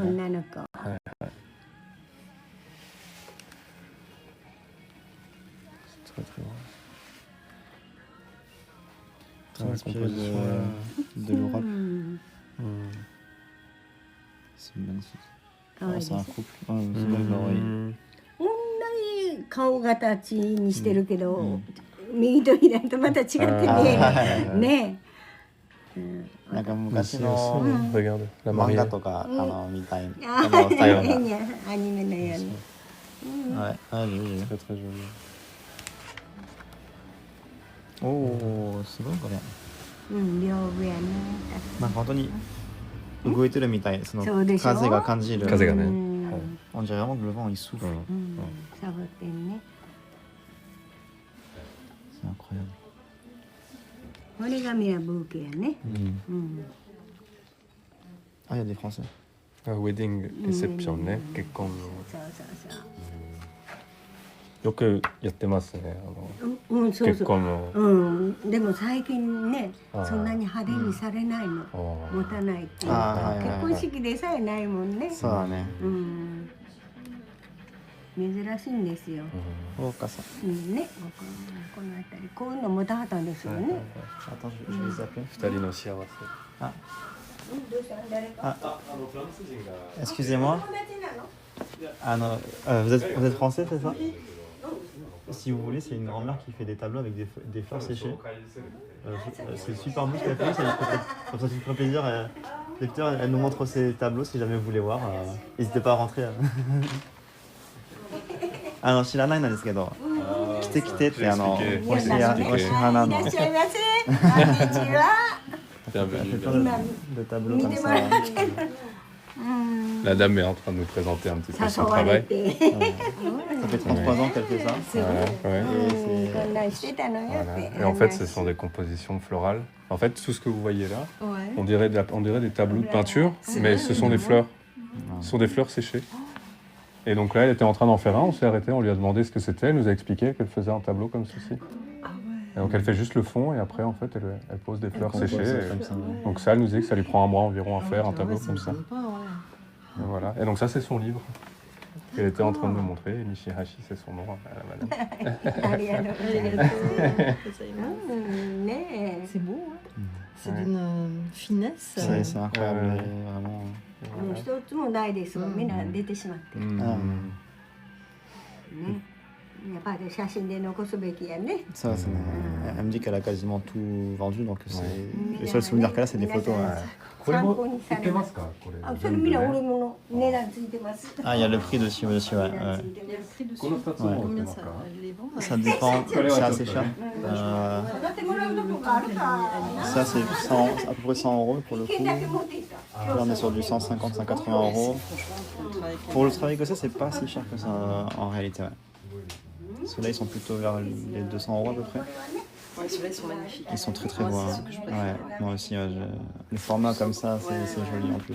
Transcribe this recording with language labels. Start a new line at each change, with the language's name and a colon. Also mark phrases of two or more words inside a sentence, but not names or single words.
Japanese: 女の子。
French: Très très beau. Très inspiré composition, de l'Europe. Hmm. C'est magnifique.
Japanese: かわいい
French: C'est
Japanese: で
French: un
Japanese: す。
French: couple. C'est bien leur oreille. Hmm.
Japanese: こんなに顔形にしてるけど、右と左とまた違って見える。ねえ。なんか
French: Ici
Japanese: 昔
French: aussi,
Japanese: の
French: regarde, la
Japanese: 漫
French: mariée.
Japanese: 画とかみたいな。あこのスタイルが。アニメのように。 Ouais, ah, j'ai vu. Très très joli. Oh, すごいこれ。うん、両上やね。なんか本当に動いてるみたい。そのそうでしょ風が感じる。風がね。うんはい
French: On dirait vraiment que le vent il souffle.
Japanese: うん、サボテンね。
French: C'est incroyable.
Japanese: これがミラブーケやね。 Hmm. うん。
French: Ah, il y a des Français.
English: Wedding reception
Japanese: ね、結婚のそうそうそう。よくやってますね。うん、そう結そう。婚の。うん、でも最近ねあーそんなに派手にされないの、持たないっていうか、あーはいはいはい結婚式でさえないもんね。そうだね。うん、珍しいんですよ。そうかさ。うんね、この辺りこういうの持たはったんですよね。
French: Attends, je vais les appeler.
Japanese: 二人の幸せ。あ、うん、どうした誰か。あ、フランス人が。
French: excusez-moi.
Japanese: 友達なの？
French: Vous êtes français, c'est ça? Si vous voulez, c'est une grand-mère qui fait des tableaux avec des fleurs séchées. C'est super beau ce qu'elle fait, comme ça, ça fait plaisir. Lecteur, elle nous montre ses tableaux si jamais vous voulez voir. N'hésitez pas à rentrer.
Japanese: 知らないんですけど、来て来てっておし花の。いらっしゃいませ。こんにちは。
French: Bienvenue. De tableaux comme
Japanese: 見ても
French: ça.
Japanese: らってる。うん。
French: La dame est en train de nous présenter un petit peu
Japanese: 誘
French: son
Japanese: われ
French: travail.
Japanese: て。
French: Ça fait 33 ans qu'elle fait ça.
Japanese: すごい。
French: Ouais.
Japanese: うんこんなんしてたのよっ
French: Voilà.
Japanese: て。
French: Et en fait, ce sont des compositions florales. En fait, tout ce que vous voyez là, Ouais. on dirait des tableaux de peinture, mais ce sont des fleurs. Ce sont des fleurs séchées. Et donc là, elle était en train d'en faire un. On s'est arrêté, on lui a demandé ce que c'était. Elle nous a expliqué qu'elle faisait un tableau comme ceci. Ah ouais. Et donc elle fait juste le fond et après, en fait, elle pose des fleurs compose séchées. Et comme ça. donc ça, elle nous dit que ça lui prend un mois environ à faire un Ah tableau ouais, comme me ça. semble pas, ouais. Et voilà. Et donc ça, c'est son livre. Elle était en train de nous montrer. Et Nishihashi, c'est son nom, la madame.
Japanese: ありがとうございます。うんねえ。
French: C'est beau, hein. C'est Ouais. d'une finesse. C'est incroyable, Ouais. vraiment.
Japanese: もう一つもないですが、みんな出てしまってる。 Mm. ね。やっぱり写真で残すべきやね。
French: Ça, elle me dit qu'elle a quasiment tout vendu, donc Ouais. le seul souvenir qu'elle a, c'est des photos. Ouais.
Japanese: 参考にされます。あ、それみんな俺もの値段ついてます。
French: Ah, il y a le prix dessus, monsieur. Ouais.
Japanese: 値
French: Ouais.
Japanese: 段ついて
French: Il y a
Japanese: ま
French: le
Japanese: す。
French: prix dessus. Ouais. Combien ça les vend? Ça dépend, c'est assez cher.
Japanese: だってもらうとこがあるか。
French: Ça, c'est 100, à peu près 100 euros pour le
Japanese: 一
French: coup.
Japanese: 軒だけ持っていった
French: Là, on est sur du 150, 180 euros. Pour le travail que c'est pas si cher que ça en réalité. Ouais. Ceux-là, ils sont plutôt vers les 200 euros à peu près. Ouais, ceux-là, ils sont magnifiques. Ils sont très très Moi, beaux. c'est Hein. ce que je préfère. Ouais, moi aussi, le format comme ça, c'est joli en plus.